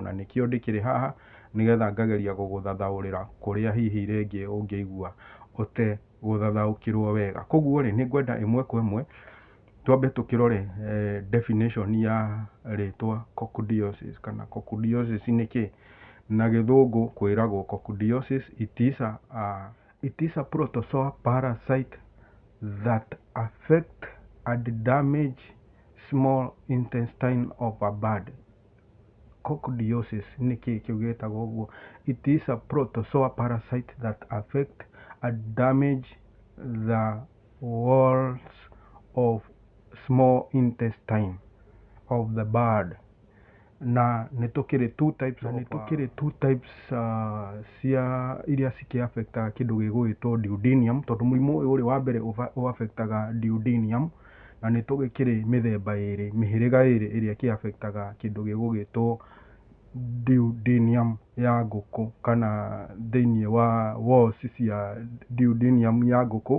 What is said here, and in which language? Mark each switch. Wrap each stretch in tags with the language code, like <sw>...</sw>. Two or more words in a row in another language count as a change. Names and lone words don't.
<ki>Na nĩkĩo ndĩkĩrĩ haha nĩgetha ngageria gũgũthathaũrĩra kũrĩa hihi rĩngĩ ũngĩigua ũtegũthathaũkĩrwo wega. Koguo rĩ, nĩ ngwenda ĩmwe kwa ĩmwe twambe tũkĩrore definition ya rĩtwa coccidiosis, kana coccidiosis nĩ kĩ? Na gĩthũngũ kwĩragwo coccidiosis,</ki> <en>it is a protozoa parasite that affect and damage small intestine of a bird.</en> <ki>Coccidiosis nĩ kĩ kĩu gĩtagwo ũguo?</ki> <en>It is a protozoa parasite that affect damage the walls of small intestine of the bird.</en> <ki>Na nĩtũkĩrĩ</ki> <en>two types</en> <ki>cia iria cikĩaffectaga kĩndũ gĩgũgĩtwo duodenum, tondũ mũrimũ ũyũ wa mbere ũaffectaga duodenum, na nĩtũgĩkĩrĩ mĩthemba ĩrĩ, mĩhĩrĩga ĩrĩ ĩrĩa ĩkĩaffectaga kĩndũ gĩgũgĩtwo duodenum ya ngũkũ, kana thĩinĩ wa walls cia duodenum ya ngũkũ.</ki>